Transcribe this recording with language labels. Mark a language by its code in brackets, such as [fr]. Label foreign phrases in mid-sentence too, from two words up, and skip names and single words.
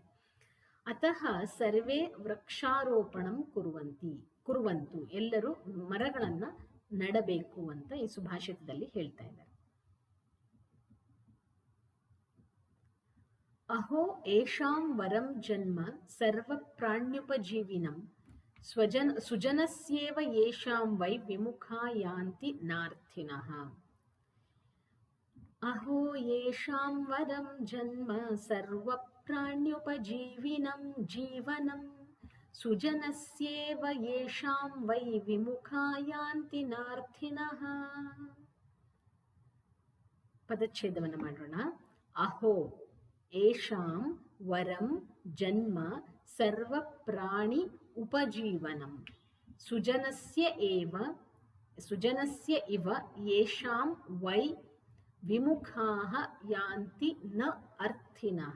[sa] ಅತಃ ಸರ್ವೇ ವೃಕ್ಷಾರೋಪಣಂ ಕುರುವಂತು, [kn] ಎಲ್ಲರೂ ಮರಗಳನ್ನ ನೆಡಬೇಕು ಅಂತ ಈ ಸುಭಾಷಿತದಲ್ಲಿ ಹೇಳ್ತಾ ಇದ್ದಾರೆ. [sa] ಅಹೋ ಏಷಾಂ ವರಂ ಜನ್ಮ ಸರ್ವ ಪ್ರಾಣ್ಯುಪಜೀವಿನಂ ಸುಜನಸ್ಯೇವ ಯೇಷಾಂ ವೈ ವಿಮುಖಾ ಯಾಂತಿ ನಾರ್ಥಿನಃ. ಅಹೋ ಯೇಷಾಂ ವರಂ ಜನ್ಮ ಸರ್ವ ಪ್ರಾಣ್ಯುಪಜೀವಿನಂ ಜೀವನಂ ಸುಜನಸ್ಯೇವ ಯೇಷಾಂ ವೈ ವಿಮುಖಾ ಯಾಂತಿ ನಾರ್ಥಿನಃ. [kn] ಪದಚ್ಛೇದವನ್ನು ಮಾಡೋಣ. [sa] ಅಹೋ ಏಷಾಂ ವರಂ ಜನ್ಮ ಸರ್ವ ಪ್ರಾಣಿ ಉಪಜೀವನಂ ಸುಜನಸ್ಯ ಇವ ಯೇಷಾಂ ವೈ ವಿಮುಖಾಃ ಯಾಂತಿ ನ ಅರ್ಥಿನಃ.